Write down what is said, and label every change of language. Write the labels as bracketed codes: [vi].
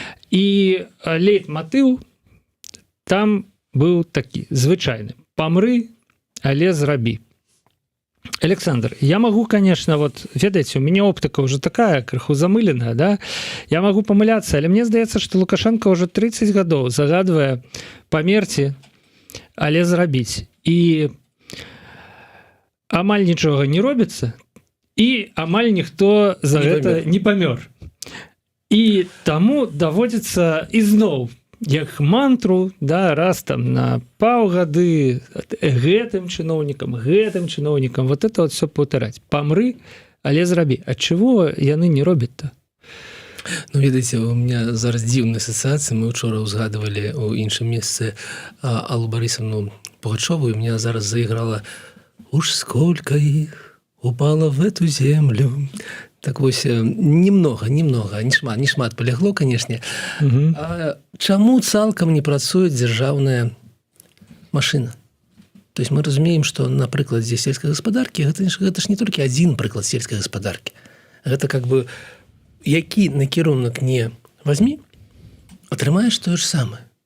[be] І лейтматыў там быў такі звычайны: памры, але зрабі. [ru] Александр, я могу, конечно, вот, [be] ведаеце, [ru] у меня оптика уже такая, [be] крыху замыленная, [ru] да? [be] Я могу памыляцца, але мне здаецца, што Лукашенко [ru] уже [be] 30 гадоў загадвае памерці, але зрабіць. І амаль нічога не робіцца, і амаль ніхто за гэта не памёр. І таму даводзіцца ізноў, як мантру, да, раз там на паўгады гэтым чыноўнікам, [ru] вот это вот все [be] паўтараць. Памры, але зрабі. [ru] А чего [be] яны не робяць-то? Ну, ведаеце, у меня зараз дзіўная асацыяцыя. [ru] Мы учора [be] узгадывалі ў іншым месцы [ru] Аллу Борисовну Пугачеву, и у меня [be] зараз [ru] заиграла «Уж сколько их упало в эту землю». [be] Так вось, [ru] немного, [be] не шмат палягло, канешне. Чаму цалкам не працуе дзяржаўная машына? [ru] То есть [be] мы разумеем, што на прыкладзе сельскай гаспадаркі гэта ж не толькі адзін прыклад сельскай гаспадаркі. Гэта [ru] как бы [be] які накірунак не вазьмі, атрымаеш тое ж самае.